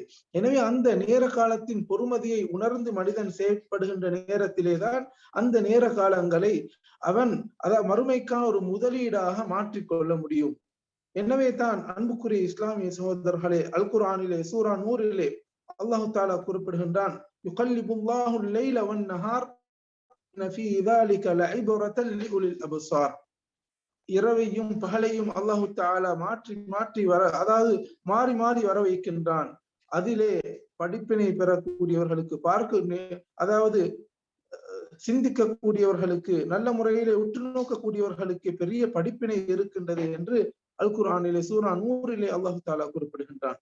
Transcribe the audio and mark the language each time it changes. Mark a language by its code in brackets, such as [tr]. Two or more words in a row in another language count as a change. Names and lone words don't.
[ta] எனவே அந்த நேர காலத்தின் பொறுமதியை உணர்ந்து மனிதன் செயற்படுகின்ற நேரத்திலேதான் அந்த நேர காலங்களை அவன் மறுமைக்கான ஒரு முதலீடாக மாற்றிக்கொள்ள முடியும். எனவே தான் அன்புக்குரிய இஸ்லாமிய சகோதரர்களே, அல் குர்ஆனிலே சூரா நூரிலே அல்லாஹ் தஆலா குறிப்பிடுகின்றான், [ar] يقلب الله الليل والنهار في ذلك لعبرة لأولي الأبصار. [ta] இரவையும் பகலையும் அல்லாஹ் தஆலா மாற்றி அதாவது மாறி வர வைக்கின்றான். அதிலே படிப்பினை பெறக்கூடியவர்களுக்கு, அதாவது சிந்திக்கக்கூடியவர்களுக்கு, நல்ல முறையிலே உற்று நோக்கக்கூடியவர்களுக்கு பெரிய படிப்பினை இருக்கின்றது என்று அல் குர்ஆனிலே சூரா நூரிலே அல்லாஹ் தஆலா குறிப்பிடுகின்றான்.